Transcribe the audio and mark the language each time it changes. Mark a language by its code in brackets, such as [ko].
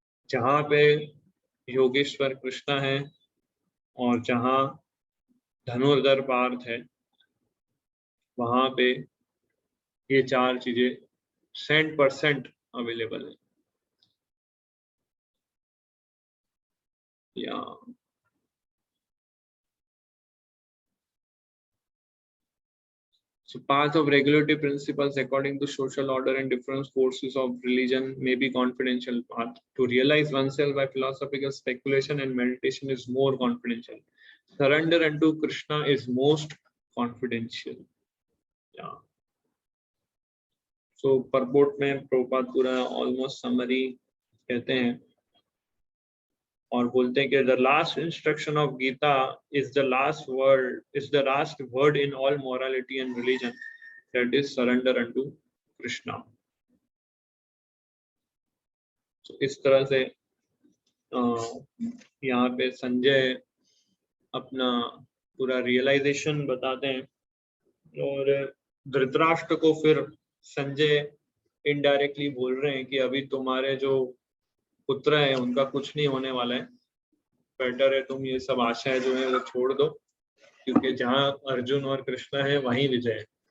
[hi] जहां पे योगेश्वर कृष्णा है और जहां धनुर्धर पार्थ है, वहां पे ये चार चीजें 100% अवेलेबल है। [en] या so path of regulatory principles according to social order and different forces of religion may be confidential path. To realize oneself by philosophical speculation and meditation is more confidential. Surrender unto Krishna is most confidential. Yeah. So purport [hi] में प्रभुपाद पूरा [en] almost summary [hi] कहते हैं और बोलते हैं कि [en] the last instruction of Gita is the last word in all morality and religion, that is surrender unto Krishna. [hi] So इस तरह से यहाँ पे संजय अपना पूरा रियलाइजेशन बताते हैं। और धृतराष्ट्र को फिर संजय इनडायरेक्टली बोल रहे हैं कि अभी तुम्हारे जो पुत्र है उनका कुछ नहीं होने वाला है, बेटर है तुम ये सब आशाएं जो है वो छोड़ दो, क्योंकि जहाँ अर्जुन और कृष्ण है वहीं विजय है।